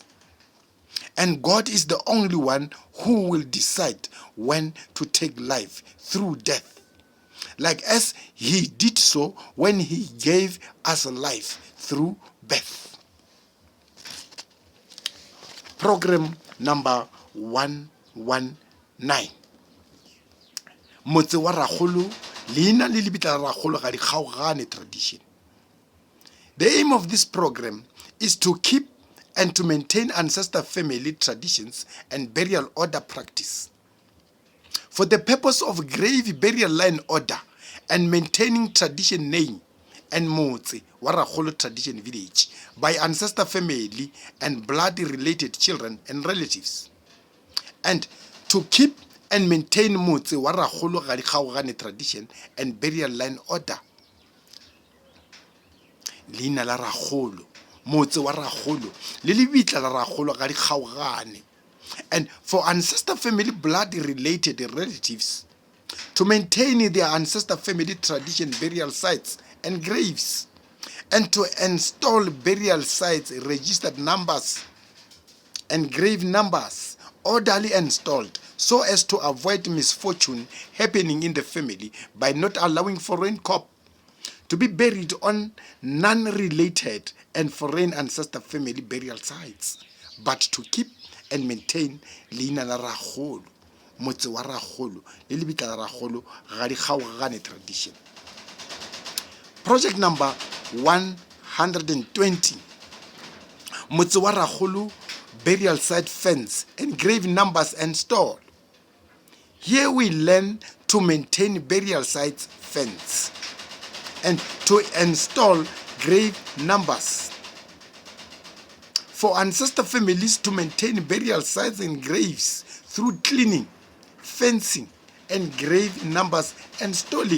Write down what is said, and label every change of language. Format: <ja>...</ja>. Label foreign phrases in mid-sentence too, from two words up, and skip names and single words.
<en>And God is the only one who will decide when to take life through death, like as he did so when he gave us life through birth. Program number 119.</en> <nso>Motse wa Rakgolo, leina le lebitla la Rakgolo ga di kgaogane tradition.</nso> <en>The aim of this program is to keep and to maintain ancestor family traditions and burial order practice, for the purpose of grave burial line order and maintaining tradition name and Motse wa Rakgolo tradition village by ancestor family and blood related children and relatives, and to keep and maintain Motse wa Rakgolo</en> <nso>ga di kgaogane</nso> <en>tradition and burial line order.</en> <nso>Leina la Rakgolo, Motse wa Rakgolo le lebitla la Rakgolo ga di kgaogane,</nso> <en>and for ancestor family blood related relatives to maintain their ancestor family tradition burial sites and graves, and to install burial sites, registered numbers, and grave numbers orderly installed so as to avoid misfortune happening in the family by not allowing foreign corp to be buried on non-related and foreign ancestor family burial sites, but to keep and maintain</en> <nso>leina la Rakgolo, Motse wa Rakgolo, le lebitla la Rakgolo ga di kgaogane</nso> <en>tradition. Project number 120, Motse wa Rakgolo burial site fence and grave numbers installed. Here we learn to maintain burial sites fence and to install grave numbers. For ancestor families to maintain burial sites and graves through cleaning, fencing, and grave numbers installing.</en>